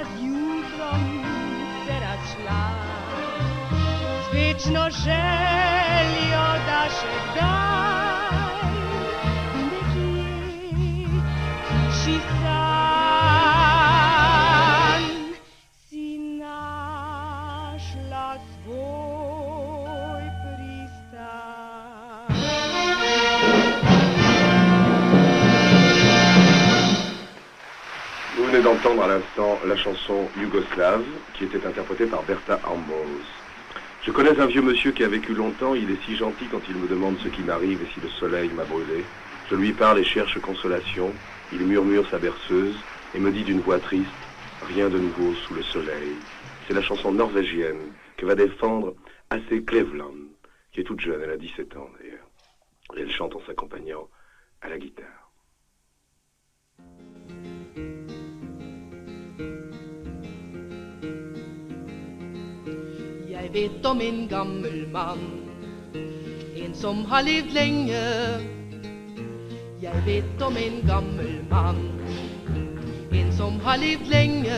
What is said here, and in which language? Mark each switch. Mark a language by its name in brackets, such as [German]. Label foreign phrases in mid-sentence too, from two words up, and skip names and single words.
[Slovenian] z jutrom se razšla, z večno željo, da še kdaj nekje v hiši sanj si našla svoj pristan. [French] Vous venez d'entendre à l'instant la chanson Yougoslave, qui était interprétée par Bertha Ambos. Je connais un vieux monsieur qui a vécu longtemps, il est si gentil quand il me demande ce qui m'arrive et si le soleil m'a brûlé. Je lui parle et cherche consolation, il murmure sa berceuse et me dit d'une voix triste, rien de nouveau sous le soleil. C'est la chanson norvégienne que va défendre Asse Cleveland, qui est toute jeune, elle a 17 ans d'ailleurs. Et elle chante en s'accompagnant à la guitare. [Norwegian] Jeg vet om en gammel mann, en som har levd lenge. Jeg vet om en gammel mann, en som har levd lenge.